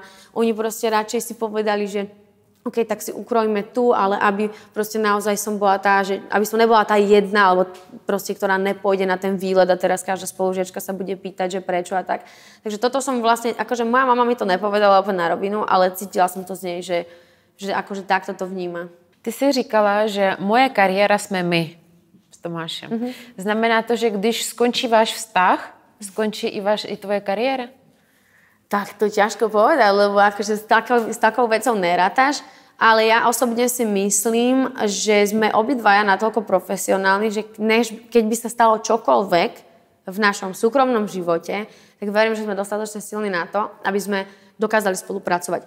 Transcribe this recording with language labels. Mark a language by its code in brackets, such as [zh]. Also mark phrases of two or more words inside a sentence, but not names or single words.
[sk] Oni proste radšej si povedali, že OK, tak si ukrojíme tu, ale aby proste naozaj som bola tá, že aby som nebola tá jedna, alebo proste, ktorá nepôjde na ten výlet a teraz každá spolužiačka sa bude pýtať, že prečo a tak. Takže toto som vlastne, akože moja mama mi to nepovedala úplne na rovinu, ale cítila som to z nej, že akože takto to vníma. [cs] Ty si říkala, že moje kariéra sme my s Tomášem. Znamená to, že když skončí váš vztah, skončí i tvoje kariéra? [sk] Tak to ťažko povedať, lebo akože s takou vecou nerátaš, ale ja osobne si myslím, že sme obidvaja natoľko profesionálni, že keď by sa stalo čokoľvek v našom súkromnom živote, tak verím, že sme dostatočne silní na to, aby sme dokázali spolupracovať.